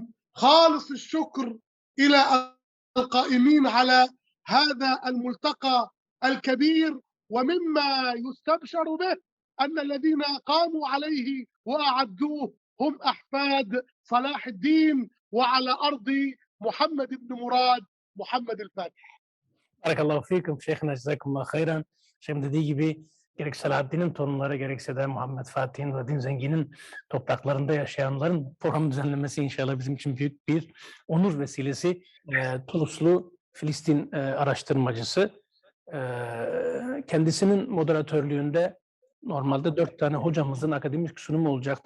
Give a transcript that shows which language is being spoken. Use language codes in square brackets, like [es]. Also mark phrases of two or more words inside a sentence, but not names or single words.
[ar] خالص الشكر إلى القائمين على هذا الملتقى الكبير. ومما يستبشر به أن الذين قاموا عليه وأعدوه هم أحفاد صلاح الدين، وعلى أرض محمد بن مراد محمد الفاتح. بارك الله فيكم شيخنا جزاكم الله خيرا. [tr] Şimdi dediği gibi gerek Selahaddin'in torunları gerekse de Muhammed Fatih'in ve Din Zengin'in topraklarında yaşayanların programı düzenlemesi inşallah bizim için büyük bir onur vesilesi. Tuluslu Filistin araştırmacısı. Kendisinin moderatörlüğünde normalde 4 tane hocamızın akademik sunumu olacaktı.